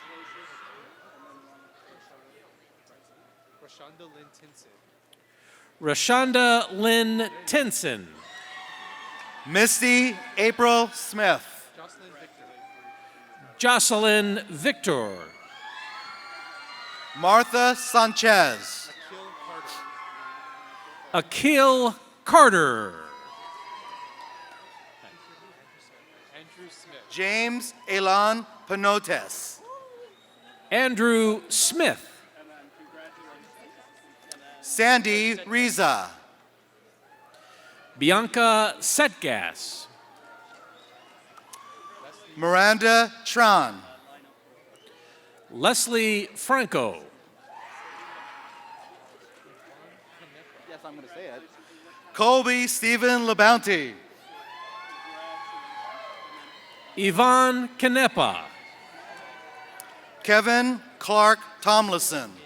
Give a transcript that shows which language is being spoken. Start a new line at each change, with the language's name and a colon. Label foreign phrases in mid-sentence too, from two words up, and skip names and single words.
English: Rashonda Lynn Tinson. Misty April Smith. Jocelyn Victor. Martha Sanchez. Akil Carter. James Elan Panotes. Andrew Smith. Sandy Riza. Bianca Setgas. Miranda Tran. Leslie Franco. Yes, I'm going to say it. Colby Stephen LeBounty. Yvonne Canepa. Kevin Clark Tomlinson.